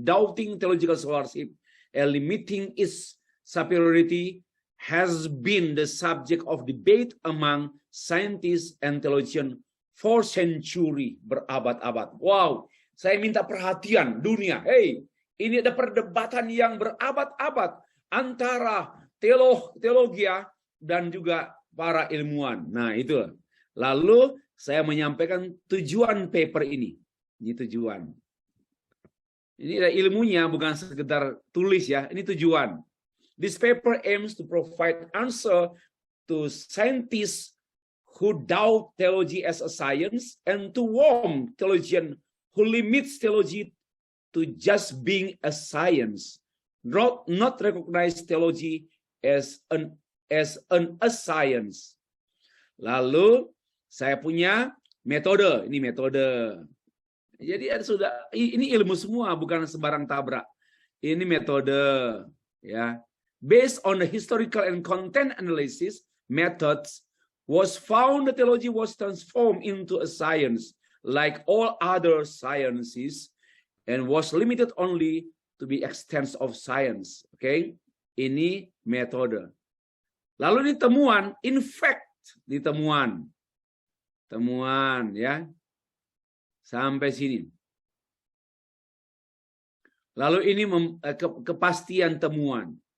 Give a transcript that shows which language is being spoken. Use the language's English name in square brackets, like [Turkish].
[English] Doubting theological scholarship and limiting its superiority has been the subject of debate among scientists and theologians for century, [Indonesian] berabad-abad. Wow, saya minta perhatian dunia. Hey, ini ada perdebatan yang berabad-abad antara teologi dan juga para ilmuwan. Nah, itu. Lalu saya menyampaikan tujuan paper ini. Ini tujuan. Ini ada ilmunya, bukan sekedar tulis ya. Ini tujuan. [English] This paper aims to provide answer to scientists who doubt theology as a science and to warn theologians who limits theology to just being a science, not recognize theology as a science. [Indonesian] Lalu saya punya metode, ini metode. Jadi ini ilmu semua, bukan sembarang tabrak. Ini metode, ya. [English] Based on the historical and content analysis methods, was found that theology was transformed into a science like all other sciences and was limited only to be extents of science. [Indonesian] Oke, ini metode. Lalu ini temuan, [English] in fact, [Indonesian] di temuan ya, sampai sini. Lalu ini kepastian temuan.